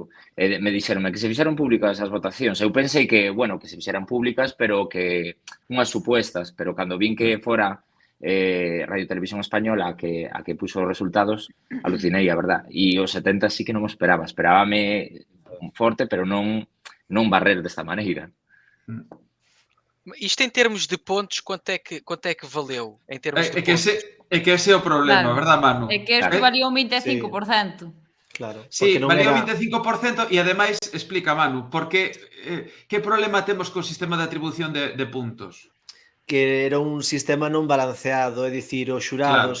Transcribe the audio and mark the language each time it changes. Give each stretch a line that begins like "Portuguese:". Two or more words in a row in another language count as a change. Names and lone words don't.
Galician: Me dixeronme que se fixeron públicas as votacións. Eu pensei que, bueno, que se fixeran públicas, pero que unhas supuestas, pero cando vin que fora Radio Televisión Española a que puxo os resultados, alucinei, a verdad. E os 70 sí que non o esperaba. Esperábame forte, pero non non barrer desta maneira.
Portuguese: Isto em termos de pontos, quanto é que valeu? Em termos de pontos?
Galician: É que ese é o problema, Claro. verdad, Manu? É que isto valía un 25%. Claro. Sí, non valía o era- 25% e ademais, explica, Manu, porque que problema temos co sistema de atribución de puntos? Que era un sistema non balanceado, é dicir, os xurados